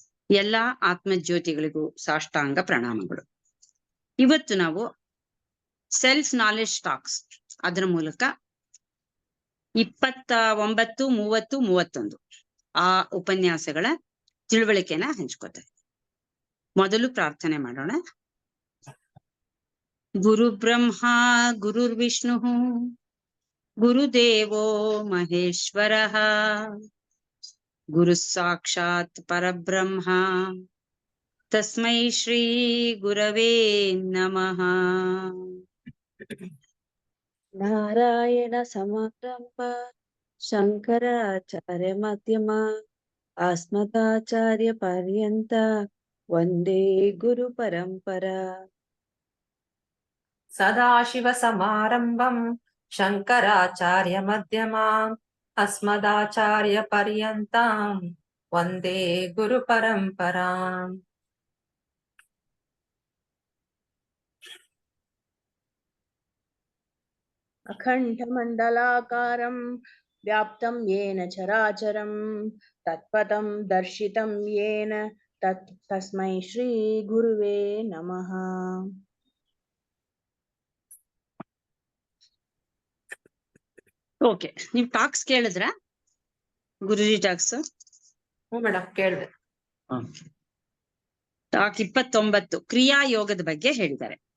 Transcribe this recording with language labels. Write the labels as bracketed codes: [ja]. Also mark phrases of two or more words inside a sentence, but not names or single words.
[kn] ಎಲ್ಲಾ ಆತ್ಮಜ್ಯೋತಿಗಳಿಗೂ ಸಾಷ್ಟಾಂಗ ಪ್ರಣಾಮಗಳು. ಇವತ್ತು ನಾವು [en] self knowledge talks [kn] ಅದರ ಮೂಲಕ 29, 30, 31 ಆ ಉಪನ್ಯಾಸಗಳ ತಿಳುವಳಿಕೆನ ಹಂಚ್ಕೋತಾರೆ. ಮೊದಲು ಪ್ರಾರ್ಥನೆ ಮಾಡೋಣ. [sa] ಗುರು ಬ್ರಹ್ಮ ಗುರುರ್ವಿಷ್ಣು ಗುರುದೇವೋ ಮಹೇಶ್ವರಃ ಗುರು ಸಾಕ್ಷಾತ್ ಪರಬ್ರಹ್ಮ ತಸ್ಮೈ ಶ್ರೀ ಗುರವೇ ನಮಃ. ನಾರಾಯಣ ಸಮಾರಂಭ ಶಂಕರಾಚಾರ್ಯ ಮಧ್ಯಮ ಅಸ್ಮದಾಚಾರ್ಯ ಪರ್ಯಂತ ವಂದೇ ಗುರು ಪರಂಪರಾ. ಸದಾಶಿವ ಸಮಾರಂಭಂ ಶಂಕರಾಚಾರ್ಯ ಮಧ್ಯಮಾಂ ಅಸ್ಮದಾಚಾರ್ಯ ಪರ್ಯಂತಾಂ ವಂದೇ ಗುರು ಪರಂಪರಾಂ. ಅಖಂಡ ಮಂಡಲಾಕಾರಂ ವ್ಯಾಪ್ತಂ ಯೇನ ಚರಾಚರಂ ತತ್ಪದಂ ದರ್ಶಿತಂ ಯೇನ ತಸ್ಮೈ ಶ್ರೀ ಗುರುವೇ ನಮಃ. [kn] ಓಕೆ, ನೀವ್ ಟಾಕ್ಸ್ ಕೇಳಿದ್ರ? ಗುರುಜಿ ಟಾಕ್ಸ್ ಮೇಡಮ್ ಕೇಳಿದೆ. ಟಾಕ್ 29 ಕ್ರಿಯಾ ಯೋಗದ ಬಗ್ಗೆ ಹೇಳಿದ್ದಾರೆ.